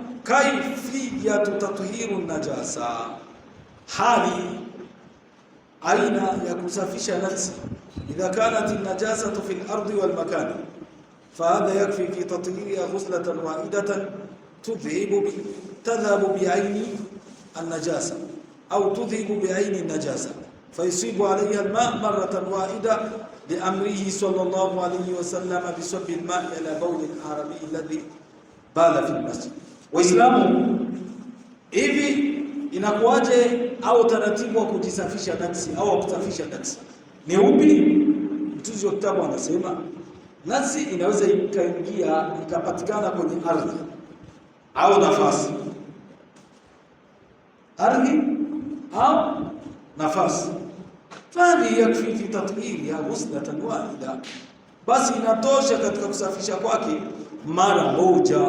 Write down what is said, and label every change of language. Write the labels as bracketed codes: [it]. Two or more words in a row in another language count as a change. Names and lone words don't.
[ar] كيفية تطهير النجاسة, [sw] hali aina ya kusafisha najisi. [ar] إذا كانت النجاسة في الأرض والمكان فهذا يكفي في تطهيرها غسلة واحدة تذهب بعين النجاسة أو تذيب بعين النجاسة فيصب عليها الماء مرة واحدة لأمره صلى الله عليه وسلم بصب الماء إلى بول الأعرابي الذي بال في المسجد. [sw] Waislamu, hivi inakuwaje au taratibu wa kujisafisha najisi au kusafisha najisi ni upi? Mtunzi wa kitabu anasema najisi inaweza ikaingia ikapatikana kwenye ardhi au nafasi, ardhi au nafasi, [ar] فلي يكفي في تطهيرها غسلة واحدة, [sw] basi inatosha katika kusafisha kwake mara moja.